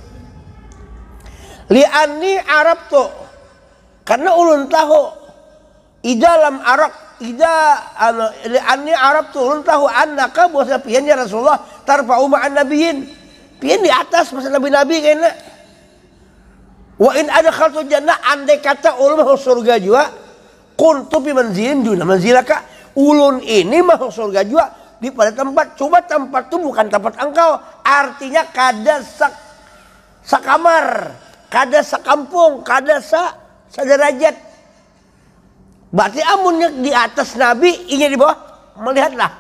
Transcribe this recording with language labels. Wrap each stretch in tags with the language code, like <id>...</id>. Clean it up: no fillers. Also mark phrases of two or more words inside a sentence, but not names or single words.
<bjn>Li'anni Arab tuh, karena ulun tahu idalam Arab li'anni Arab tuh ulun tahu annaka bahwa pian</bjn> <ar>يا رسول الله ترفع مع النبيين,</ar> <bjn>pian di atas masa nabi-nabi kayaknya.</bjn> <ar>وإن أدخلت جنة,</ar> <bjn>andai kata ulun masuk surga juga,</bjn> <ar>كنت بمنزل دون منزلك,</ar> <bjn>ulun ini masuk surga juga di pada tempat, coba tempat itu bukan tempat engkau, artinya kada sakamar, kada sakampung, kada sederajat. Berarti amunnya di atas Nabi, ini di bawah, melihatlah.</bjn>